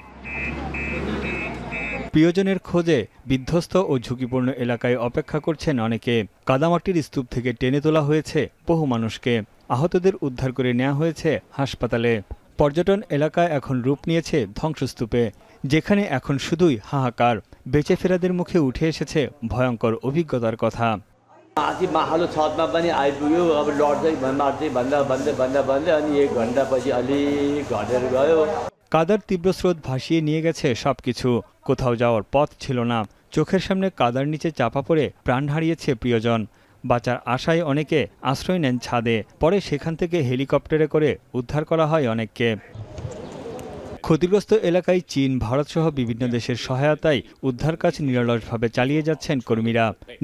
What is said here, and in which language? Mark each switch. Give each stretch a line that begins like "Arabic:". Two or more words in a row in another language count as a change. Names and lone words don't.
Bangla: প্রিয়জনের খোঁজে বিধ্বস্ত ও ঝুঁকিপূর্ণ এলাকায় অপেক্ষা করছেন অনেকে। কাদামাটির স্তূপ থেকে টেনে তোলা হয়েছে বহু মানুষকে। আহতদের উদ্ধার করে নেওয়া হয়েছে হাসপাতালে। পর্যটন এলাকায় এখন রূপ নিয়েছে ধ্বংসস্তূপে, যেখানে এখন শুধুই হাহাকার। বেঁচে ফেরাদের মুখে উঠে এসেছে ভয়ঙ্কর অভিজ্ঞতার কথা।
Nepali: माथि माहलो छतमा पनि आइपुग्यो। अब लड्दै मार्दै भन्दा अनि 1 घन्टा पछि अलिक घटेर गयो।
Bangla: কাদার তীব্র স্রোত ভাসিয়ে নিয়ে গেছে সবকিছু। কোথাও যাওয়ার পথ ছিল না। চোখের সামনে কাদার নিচে চাপা পড়ে প্রাণ হারিয়েছে প্রিয়জন। বাঁচার আশায় অনেকে আশ্রয় নেন ছাদে। পরে সেখান থেকে হেলিকপ্টারে করে উদ্ধার করা হয় অনেককে। ক্ষতিগ্রস্ত এলাকায় চীন, ভারত সহ বিভিন্ন দেশের সহায়তায় উদ্ধার কাজ নিরলসভাবে চালিয়ে যাচ্ছেন কর্মীরা।